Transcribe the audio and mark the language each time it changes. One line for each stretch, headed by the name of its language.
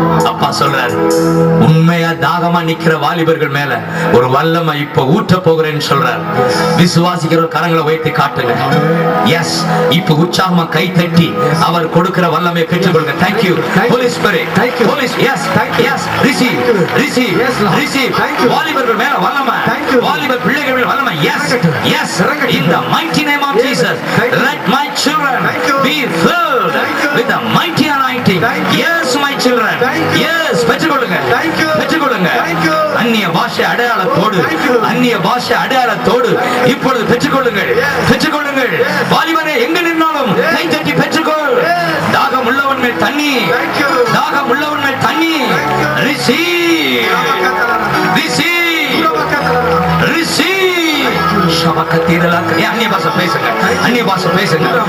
Tamil: அப்பா சொல்றாரு, உண்மையா தாகமா நிக்கிற வாலிபர்கள் மேல ஒரு வல்லமை இப்ப ஊற்ற போகிறேன்னு சொல்றாரு. விசுவாசிக்கிற கரங்களை வைத்து காட்டுங்க. எஸ், இப்ப உற்சாகமா கை தட்டி அவர் கொடுக்கிற வல்லமை பெற்றுக்கொள்ளுங்க.
English: Thank you Holy Spirit. Thank you Holy Spirit. Yes, yes, receive, receive, receive.
Tamil: வாலிபர்கள் மேல வல்லமை, வாலிபர் பிள்ளைகள் மேல வல்லமை.
English: Yes, yes, in the mighty name of Jesus, let my children be filled with the mighty anointing. Yes, my children.
Tamil: Yes, பெற்றுக்கொள்ளுங்க, பெற்றுக்கொள்ளுங்க. அந்நிய பாஷை அடையாளத்தோடு, அந்நிய பாஷை அடையாளத்தோடு இப்பொழுது பெற்றுக்கொள்ளுங்கள், பெற்றுக்கொள்ளுங்கள். வாலிபனே எங்க நின்னாலும் கை தட்டி பெற்றுக்கொள். தாகம் உள்ளவன் மேல் தண்ணி, தாகம் உள்ளவன் மேல் தண்ணி.
English: Receive, receive, receive.
Tamil: அந்நிய பாஷை பேசுங்க, அந்நிய பாஷை பேசுங்க.